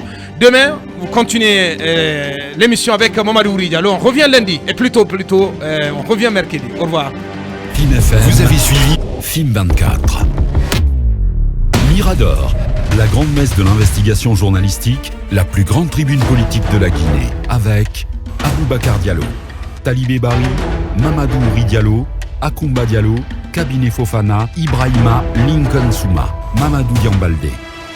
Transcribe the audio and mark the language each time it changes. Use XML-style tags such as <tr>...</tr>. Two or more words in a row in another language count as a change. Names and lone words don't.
<fr>Demain, vous continuez l'émission avec Mamadou Ouri Diallo. On revient lundi et plutôt, on revient mercredi. Au revoir. Film FM, vous avez suivi Film 24. Mirador, la grande messe de l'investigation journalistique, la plus grande tribune politique de la Guinée, avec Aboubacar Diallo, Talibé Bari, Mamadou Ouri Diallo, Akoumba Diallo, Cabinet Fofana, Ibrahima Lincoln Souma, Mamadou Diambalde.</fr>